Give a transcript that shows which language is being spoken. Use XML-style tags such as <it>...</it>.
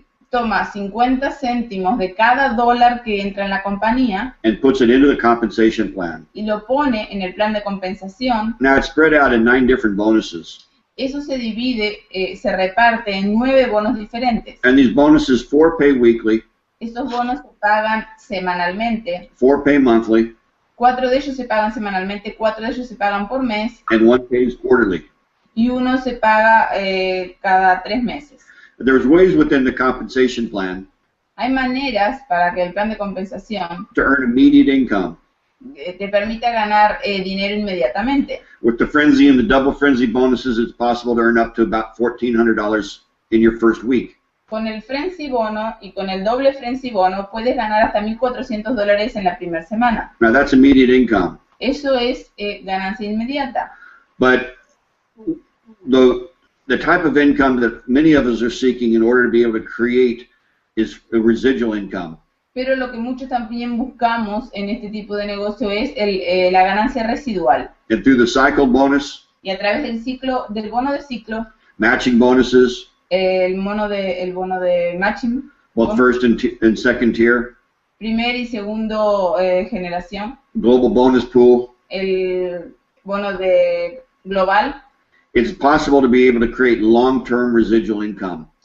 <es>Toma 50 céntimos de cada dólar que entra en la compañía</es> <en>And puts it into the compensation plan.</en> <es>y lo pone en el plan de compensación.</es> <en>Now it's spread out in 9 different bonuses.</en> <es>Eso se divide, se reparte en 9 bonos diferentes.</es> <en>And these bonuses, 4 pay weekly,</en> <es>Estos bonos se pagan semanalmente.</es> <en>4 pay monthly,</en> <es>4 de ellos se pagan semanalmente, 4 de ellos se pagan por mes</es> <en>and 1 pays quarterly.</en> <es>y uno se paga cada 3 meses.</es> <en>There's ways within the compensation plan</en> <es>Hay maneras para que el plan de compensación</es> <en>to earn immediate income.</en> <es>te permita ganar dinero inmediatamente.</es> <en>With the frenzy and the double frenzy bonuses, it's possible to earn up to about $1,400 in your first week.</en> <es>Con el frenzy bono y con el doble frenzy bono puedes ganar hasta $1,400 en la primera semana.</es> <en>Now that's immediate income.</en> <es>Eso es ganancia inmediata.</es> <en>But the type of income that many of us are seeking in order to be able to create is a residual income.</en> <es>Pero lo que muchos también buscamos en este tipo de negocio es la ganancia residual.</es> <en>And through the cycle bonus,</en> <es>Y a través del bono de ciclo,</es> <en>matching bonuses,</en> <es>el bono de matching,</es> <en>both first and second tier,</en> <es>primer y segundo generación,</es> <en>global bonus pool,</en> <es>el bono de global,</es> <en>it's possible to be able to create long-term residual income.</en>